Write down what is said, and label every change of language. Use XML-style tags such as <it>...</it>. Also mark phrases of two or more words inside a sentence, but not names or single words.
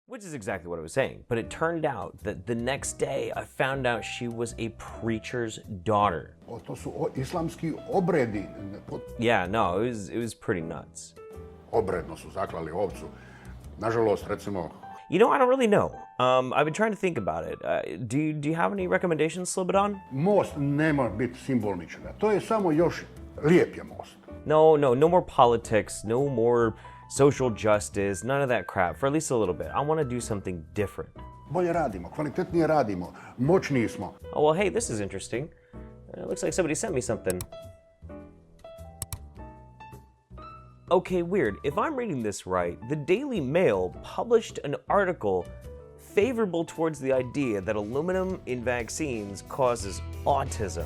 <en>Which is exactly what I was saying, but it turned out that the next day I found out she was a preacher's daughter.</en> <bs>To su islamski obredi.</bs> <en>Yeah, no, it was pretty nuts.</en> <bs>Obredno su zaklali ovcu. Nažalost, recimo...</bs> <en>You know, I don't really know. I've been trying to think about it. Do you have any recommendations, Slobodan?</en> <bs>Most ne mora biti simboličan. To je samo još lijep je most.</bs> <en>No more politics, no more social justice, none of that crap, for at least a little bit. I want to do something different.</en> <bs>Bolje radimo, kvalitetnije radimo, moćniji smo.</bs> <en>Oh, well, hey, this is interesting. It looks like somebody sent me something. Okay, weird. If I'm reading this right, the Daily Mail published an article favorable towards the idea that aluminum in vaccines causes autism.</en>